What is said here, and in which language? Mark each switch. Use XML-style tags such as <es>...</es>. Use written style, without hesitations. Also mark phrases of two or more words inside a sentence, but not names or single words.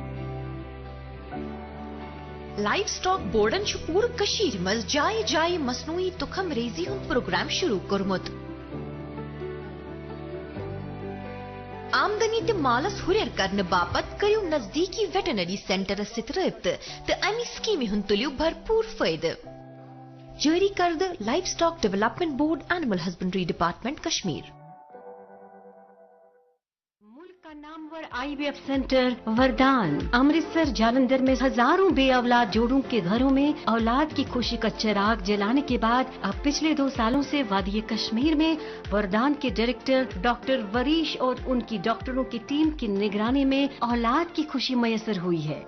<en>livestock board</en> <ks>چھُ پوٗرٕ کٔشیٖرِ منٛز جایہِ جایہِ مصنوعی تخم ریزی ہند پروگرام شروع کوٚرمُت. آمدنی تہٕ مالس ہُرٮ۪ر کرنہٕ باپتھ کٔرِو نزدیٖکی</ks> <en>veterinary centres</en> <ks>سۭتۍ رٲبطہٕ تہٕ امہِ سکیٖمہِ ہُنٛد تُلِو بھرپوٗر فٲیدٕ. جٲری کردٕ لائف سٹاک ڈیولپمنٹ بورڈ، اینیمل ہسبنڈری ڈپارٹمنٹ کشمیر.</ks> <ur>ملک کا نامور IVF سینٹر وردان امرتسر جالندھر میں ہزاروں بے اولاد جوڑوں کے گھروں میں اولاد کی خوشی کا چراغ جلانے کے بعد اب پچھلے 2 سالوں سے وادی کشمیر میں وردان کے ڈائریکٹر ڈاکٹر وریش اور ان کی ڈاکٹروں کی ٹیم کی نگرانی میں اولاد کی خوشی میسر ہوئی ہے.</ur>